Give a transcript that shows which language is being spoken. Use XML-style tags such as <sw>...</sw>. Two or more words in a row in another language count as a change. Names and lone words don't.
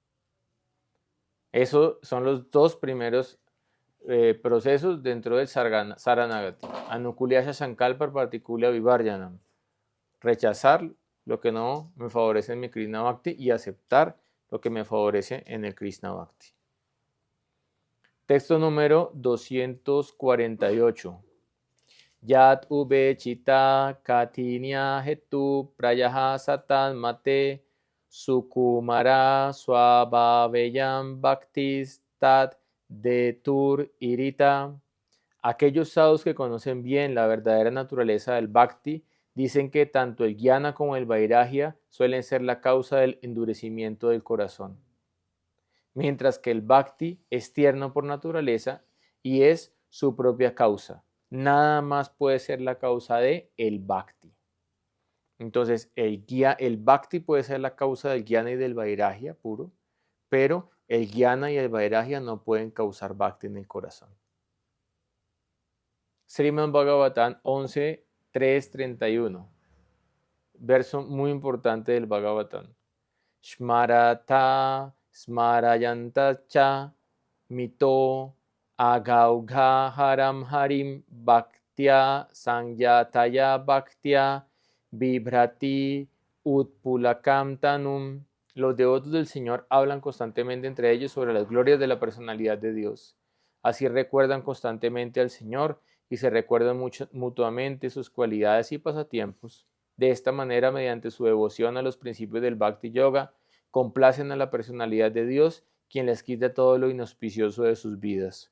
<es>Esos son los dos primeros procesos dentro del Saranagati.</es> <sa>Anukulyasya Sankalpa Particulia Vivarjanam.</sa> <es>Rechazar lo que no me favorece en mi Krishna Bhakti y aceptar lo que me favorece en el Krishna Bhakti. Texto número 248.</es> <sa>Yat ube chita katinya hetu prayaha satan mate sukumara swabhaveyam bhaktis tat detur irita.</sa> <es>Aquellos sadhus que conocen bien la verdadera naturaleza del bhakti dicen que tanto el jnana como el vairagya suelen ser la causa del endurecimiento del corazón, mientras que el bhakti es tierno por naturaleza y es su propia causa. Nada más puede ser la causa de el bhakti. Entonces, el bhakti puede ser la causa del jnana y del vairagya puro, pero el jnana y el vairagya no pueden causar bhakti en el corazón. Srimad Bhagavatam 11.3.31. Verso muy importante del Bhagavatam.</es> <sa>Shmarata smarayantacha mito agaughaharam harim bhaktya sangyataya bhaktya vibhrati utpulakam tanum.</sa> <es>Los devotos del Señor hablan constantemente entre ellos sobre las glorias de la personalidad de Dios. Así recuerdan constantemente al Señor y se recuerdan mutuamente sus cualidades y pasatiempos. De esta manera, mediante su devoción a los principios del Bhakti Yoga, complacen a la personalidad de Dios, quien les quita todo lo inauspicioso de sus vidas.</es>